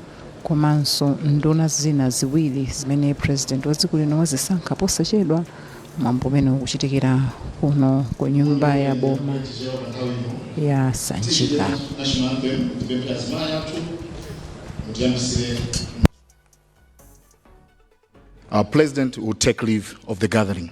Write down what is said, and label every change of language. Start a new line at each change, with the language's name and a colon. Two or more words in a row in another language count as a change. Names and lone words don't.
Nyanja: komanso nduna zina ziwiri zimene president wa dziko lino wazisankha posachedwa mwambo umene ukuchitikira kuno ku nyumba ya boma ya Sanjika.
English: Our president will take leave of the gathering.